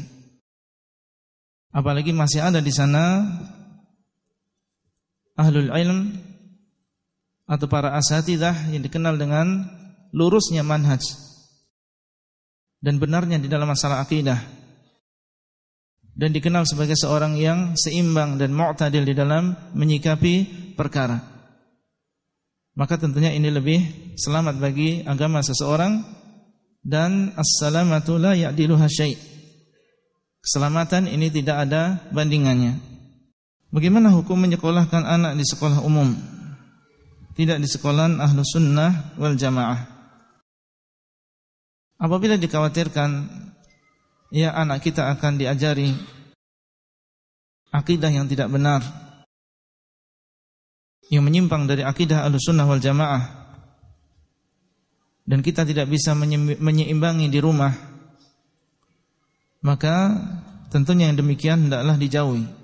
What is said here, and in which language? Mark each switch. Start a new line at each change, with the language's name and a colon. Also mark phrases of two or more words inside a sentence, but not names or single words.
Indonesian: Apalagi masih ada di sana
Arabic: أهل العلم
Indonesian: atau para asatidzah yang dikenal dengan lurusnya manhaj dan benarnya di dalam masalah akidah, dan dikenal sebagai seorang yang seimbang dan mu'tadil di dalam menyikapi perkara. Maka tentunya ini lebih selamat bagi agama seseorang, dan
Arabic: السلامة لا يعدلها شيء'.
Indonesian: Keselamatan ini tidak ada bandingannya. Bagaimana hukum menyekolahkan anak di sekolah umum, tidak di sekolah
Arabic: أهل السنة والجماعة?
Indonesian: Apabila dikhawatirkan ya anak kita akan diajari akidah yang tidak benar, yang menyimpang dari akidah
Arabic: أهل السنة والجماعة,
Indonesian: dan kita tidak bisa menyeimbangi di rumah, maka tentunya yang demikian hendaklah dijauhi.